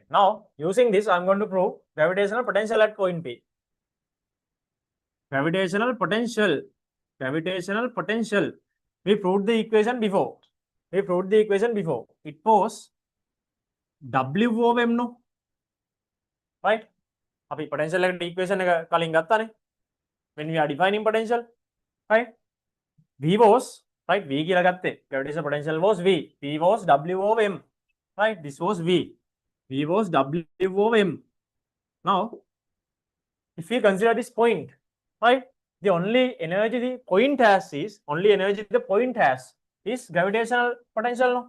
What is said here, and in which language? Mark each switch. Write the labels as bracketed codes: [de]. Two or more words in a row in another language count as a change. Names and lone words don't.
[en] Now, using this, I'm going to prove gravitational potential at point P. Gravitational potential. Gravitational potential. We proved the equation before. We proved the equation before. It was W over M, no? Right? [si] අපි potential එකට equation එක කලින් ගත්තානේ. [en] When we are defining potential, right? V was, right? V [si] කියලා ගත්තේ. [en] Gravitational potential was V. V was W over M. Right? This was V. V was W over M. Now, if we consider this point, right? The only energy the point has is gravitational potential, no?